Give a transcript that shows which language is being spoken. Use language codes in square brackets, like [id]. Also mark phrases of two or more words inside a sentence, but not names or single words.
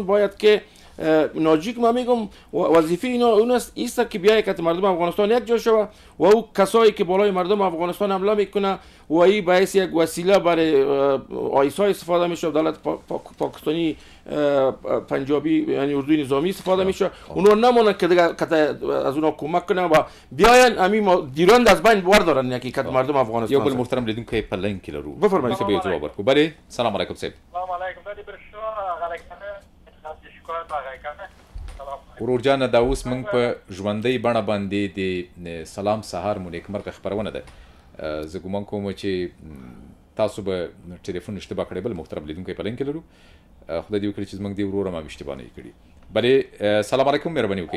[fa] باید که ناجی که من میگم وظیفه اون است که بیای که مردم افغانستان یک جا شوه و او کسایی که بالای مردم افغانستان حمله میکنه و ای باعث یک وسیله برای آیسا استفاده میشه دولت پاکستانی پنجابی یعنی اردوی نظامی استفاده میشه اونا نمونن که دیگه از اونا کمک کنن و بیاین همین دیرند از بین بردارن یکی که مردم افغانستان [ps] یو بل محترم لیدونکی په لینک کې لرو بفرمایئ به جواب ورکړو بله سلام علیکم صاحب سلام علیکم د برښنا غلکنه ورور جان دا اوس موږ په ژوندۍ بڼه باندې د سلام سهار مو نیکمرغه خپرونه ده زه ګومان کوم چې تاسو به ټلیفون اشتباه کړی بل محترم لیدونکی په لینک کې لرو خدای دې وکړي چې موږ دې ورور ما اشتباه نه کړي بله سلام علیکم مهرباني وکړئ